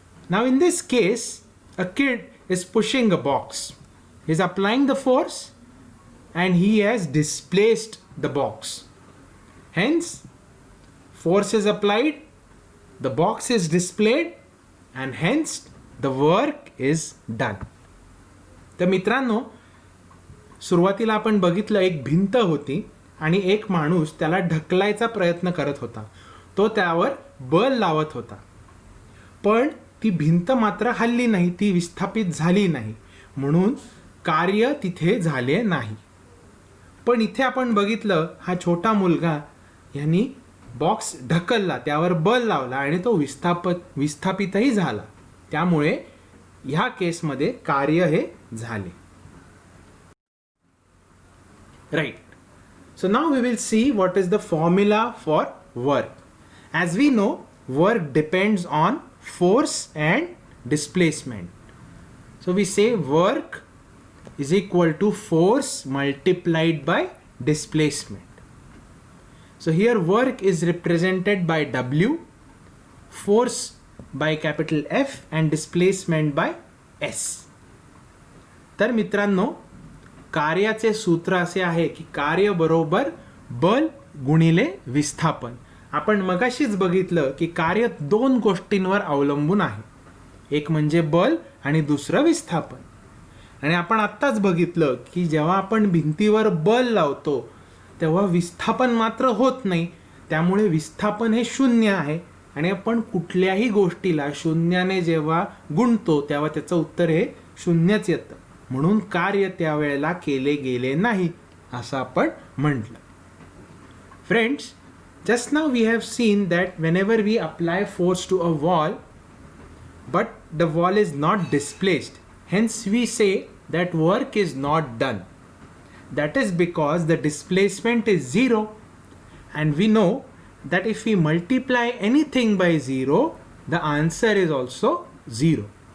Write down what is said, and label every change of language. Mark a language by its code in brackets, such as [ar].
[en] Now in this case, a kid is pushing a box. He is applying the force and he has displaced the box. Hence, force is applied, the box is displayed, and hence the work is done. [mr] तर मित्रांनो, सुरुवातीला आपण बघितलं एक भिंत होती आणि एक माणूस त्याला ढकलायचा प्रयत्न करत होता. तो त्यावर बल लावत होता, पण ती भिंत मात्र हलली नाही, ती विस्थापित झाली नाही, म्हणून कार्य तिथे झाले नाही. पण इथे आपण बघितलं हा छोटा मुलगा यांनी बॉक्स ढकलला, त्यावर बल लावला आणि तो विस्थापितही झाला, त्यामुळे ह्या केसमध्ये कार्य हे झाले. [en] Right. So now we will see what is the formula for work. As we know, work depends on force and displacement. So we say work is equal to force multiplied by displacement. So here work is represented by W, force by capital F and displacement by S. [mr] तर मित्रांनो, कार्याचे सूत्र असे आहे की कार्य बरोबर बल गुणिले विस्थापन. आपण मगाशीच बघितलं की कार्य दोन गोष्टींवर अवलंबून आहे, एक म्हणजे बल आणि दुसरं विस्थापन. आणि आपण आत्ताच बघितलं की जेव्हा आपण भिंतीवर बल लावतो तेव्हा विस्थापन मात्र होत नाही, त्यामुळे विस्थापन हे शून्य आहे. आणि आपण कुठल्याही गोष्टीला शून्याने जेव्हा गुणतो तेव्हा त्याचं उत्तर हे शून्यच येतं, म्हणून कार्य त्यावेळेला केले गेले नाही असं आपण म्हटलं. [en] Friends, just now we have seen that whenever we apply force to a wall but the wall is not displaced, hence we say that work is not done. That is because the displacement is zero, and we know that if we multiply anything by zero, the answer is also zero.